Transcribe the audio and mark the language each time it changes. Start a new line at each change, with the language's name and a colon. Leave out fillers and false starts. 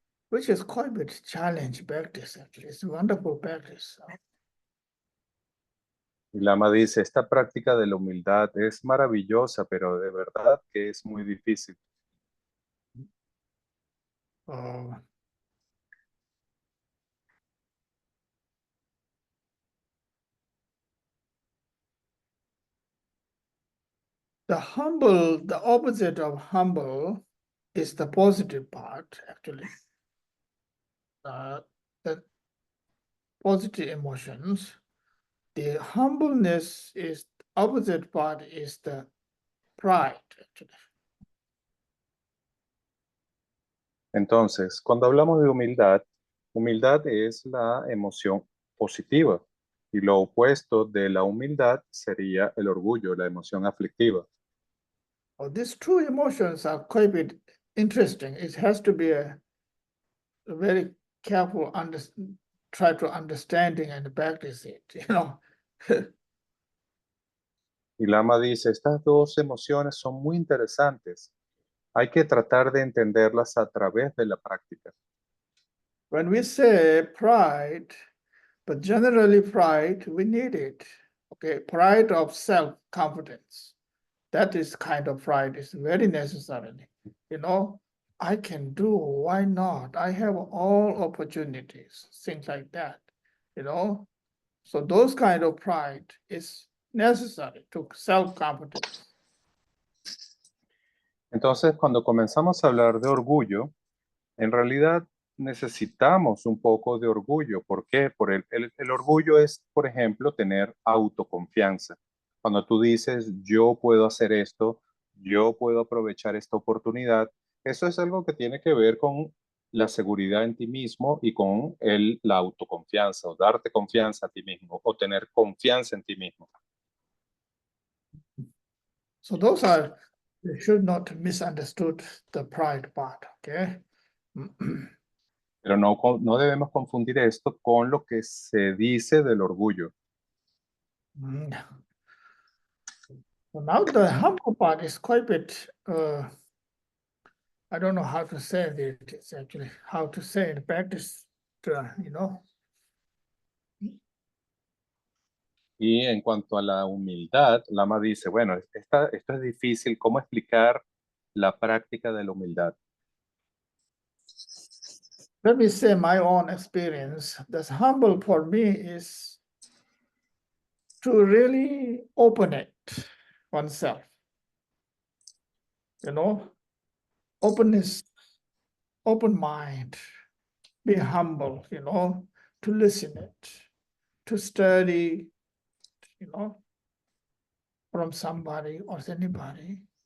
English: Which is quite a bit challenge practice actually. It's a wonderful practice.
Spanish: Y Lama dice, esta práctica de la humildad es maravillosa, pero de verdad que es muy difícil.
English: Uh, the opposite of humble is the positive part, actually. The positive emotions. The humbleness is opposite part is the pride, actually.
Spanish: Entonces, cuando hablamos de humildad, humildad es la emoción positiva y lo opuesto de la humildad sería el orgullo, la emoción aflictiva.
English: Oh, these two emotions are quite a bit interesting. It has to be a very careful try to understanding and practice it, you know.
Spanish: Y Lama dice, estas dos emociones son muy interesantes. Hay que tratar de entenderlas a través de la práctica.
English: When we say pride, but generally pride, we need it. Okay, pride of self-confidence. That is kind of pride is very necessary. You know, I can do, why not? I have all opportunities, things like that, you know. So those kind of pride is necessary to self-confidence.
Spanish: Entonces, cuando comenzamos a hablar de orgullo, en realidad necesitamos un poco de orgullo. ¿Por qué? El orgullo es, por ejemplo, tener autoconfianza. Cuando tú dices, yo puedo hacer esto, yo puedo aprovechar esta oportunidad, eso es algo que tiene que ver con la seguridad en ti mismo y con la autoconfianza o darte confianza a ti mismo o tener confianza en ti mismo.
English: So those are, you should not misunderstood the pride part, okay?
Spanish: Pero no debemos confundir esto con lo que se dice del orgullo. Mm.
English: So now the humble part is quite a bit, I don't know how to say it, it's actually how to say it, practice, you know.
Spanish: Y en cuanto a la humildad, Lama dice, bueno, esto es difícil, ¿cómo explicar la práctica de la humildad?
English: Let me say my own experience. That's humble for me is to really open it oneself. You know, openness, open mind, be humble, you know, to listen it, to study, you know, from somebody or anybody.